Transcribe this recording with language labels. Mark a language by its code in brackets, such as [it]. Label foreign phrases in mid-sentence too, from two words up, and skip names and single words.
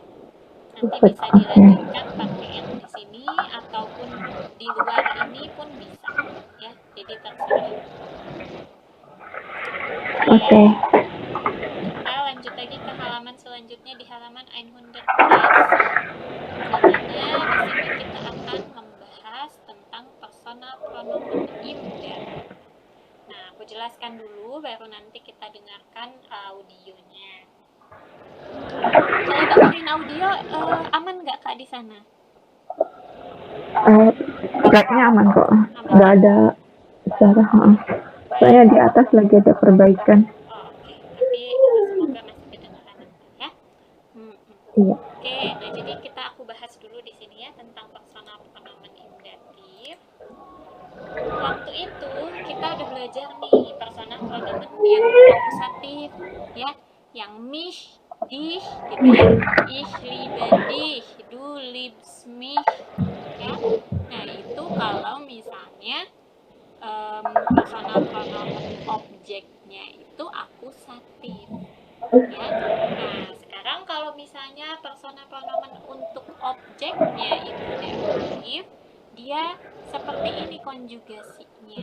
[id] Nanti bisa dilanjutkan pakai yang di sini ataupun di luar ini pun bisa ya, jadi terserah. Oke. Kita lanjut lagi ke halaman selanjutnya di halaman 130. Dimana di sini kita akan membahas tentang [de] personal pronomen im-der. [id] Nah, aku jelaskan dulu baru nanti kita dengarkan audionya. Kalau dengerin audio aman nggak Kak di sana? Kayaknya aman kok, nggak ada suara. Soalnya di atas lagi ada perbaikan. Oke. Tapi semoga masih kedengaran nanti ya. Iya. Oke, nah jadi aku bahas dulu di sini ya tentang [de] personal pronomen imdatif. [id] Waktu itu kita udah belajar nih [de] personal pronomen [id] yang akusatif ya, yang [de] mich, dich [id] gitu ya. [de] Ich liebe dich, du liebst mich ya. [id] Nah, itu kalau misalnya [de] personal pronomen [id] objeknya itu akusatif ya. Nah, sekarang kalau misalnya [de] personal pronomen [id] untuk objeknya itu datif, dia seperti ini konjugasinya.